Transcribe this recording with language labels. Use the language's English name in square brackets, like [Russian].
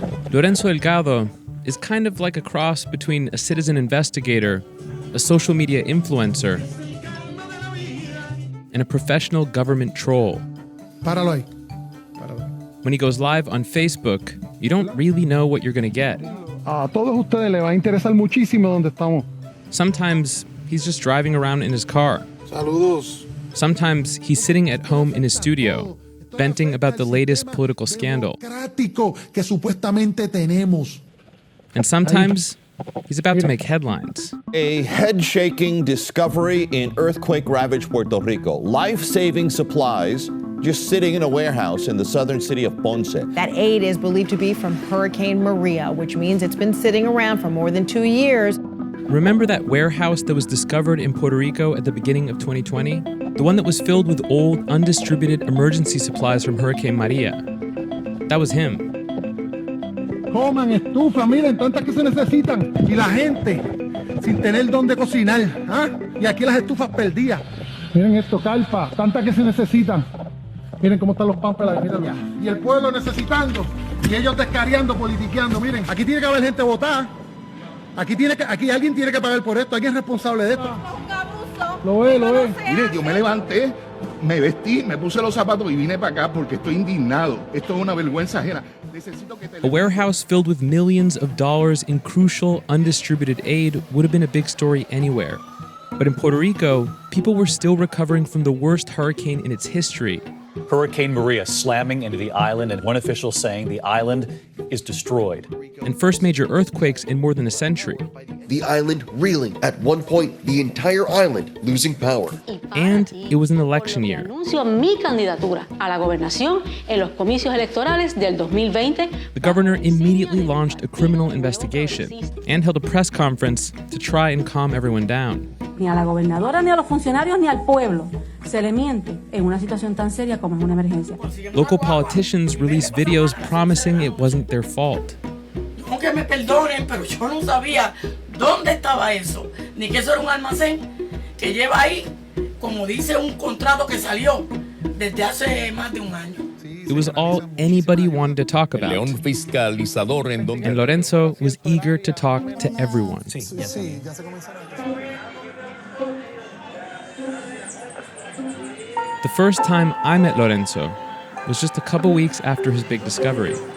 [English] Lorenzo Delgado is kind of like a cross between a citizen investigator, a social media influencer, and a professional government troll. [Spanish] Páralo ahí. Páralo ahí. [English] When he goes live on Facebook, you don't really know what you're going to get. [Spanish] A todos ustedes les va a interesar muchísimo donde estamos. [English] Sometimes he's just driving around in his car. [Spanish] Saludos. [English] Sometimes he's sitting at home in his studio, venting about the latest political scandal. [Spanish] Que supuestamente tenemos. [English] And sometimes he's about to make headlines. A head-shaking discovery in earthquake-ravaged Puerto Rico. Life-saving supplies just sitting in a warehouse in the southern city of Ponce. That aid is believed to be from Hurricane Maria, which means it's been sitting around for more than 2 years. Remember that warehouse that was discovered in Puerto Rico at the beginning of 2020? The one that was filled with old, undistributed emergency supplies from Hurricane Maria. That was him. [Spanish] Coman, estufa, miren, tantas que se necesitan. Y la gente, sin tener dónde cocinar. ¿Ah? Y aquí las estufas perdidas. Miren esto, carpa, tantas que se necesitan. Miren cómo están los pampers, míralo. Y el pueblo necesitando, y ellos descariando, politiqueando. Miren, aquí tiene que haber gente votada. Aquí alguien tiene que pagar por esto, alguien es responsable de esto. Lo ve. Mire, yo me levanté, me vestí, me puse los zapatos y vine para acá porque estoy indignado. Esto es una vergüenza ajena. [English] A warehouse filled with millions of dollars in crucial, undistributed aid would have been a big story anywhere. But in Puerto Rico, people were still recovering from the worst hurricane in its history. Hurricane Maria slamming into the island, and one official saying the island is destroyed. And first major earthquakes in more than a century. The island reeling. At one point, the entire island losing power. And it was an election year. [Spanish] Anuncio mi candidatura a la gobernación en los comicios electorales del 2020. [English] The governor immediately launched a criminal investigation and held a press conference to try and calm everyone down. [Spanish] Ni a la gobernadora, ni a los funcionarios, ni al pueblo se le miente en una situación tan seria como es una emergencia. [English] Local politicians released videos promising it wasn't their fault. [Spanish] Que me perdonen, pero yo no sabía dónde estaba eso, ni que eso era un almacén que lleva ahí, como dice un contrato que salió desde hace más de un año. [English] It was all anybody wanted to talk about. And Lorenzo was eager to talk to everyone. The first time I met Lorenzo was just a couple weeks after his big discovery.